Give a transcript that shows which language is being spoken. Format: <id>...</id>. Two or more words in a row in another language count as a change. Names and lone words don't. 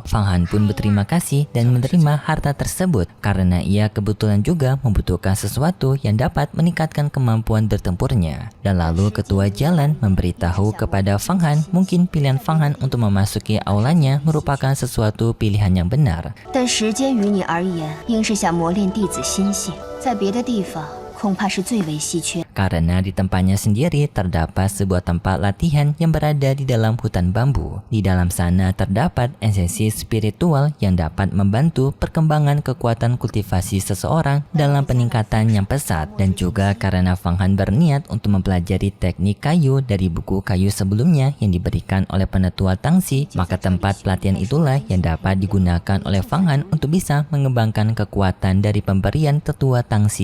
<id>Fang Han pun berterima kasih dan menerima harta tersebut karena ia kebetulan juga membutuhkan sesuatu yang dapat meningkatkan kemampuan bertempurnya. Dan lalu ketua jalan memberitahu kepada Fang Han mungkin pilihan Fang Han untuk memasuki aulanya merupakan sesuatu pilihan yang benar.</id> <zh>但时间于你而言，应是想磨练弟子心性，在别的地方恐怕是最为稀缺。</zh> <id>Karena di tempatnya sendiri terdapat sebuah tempat latihan yang berada di dalam hutan bambu. Di dalam sana terdapat esensi spiritual yang dapat membantu perkembangan kekuatan kultivasi seseorang dalam peningkatan yang pesat. Dan juga karena Fang Han berniat untuk mempelajari teknik kayu dari buku kayu sebelumnya yang diberikan oleh penetua Tangxi, maka tempat pelatihan itulah yang dapat digunakan oleh Fang Han untuk bisa mengembangkan kekuatan dari pemberian tetua Tangxi sebelumnya.</id>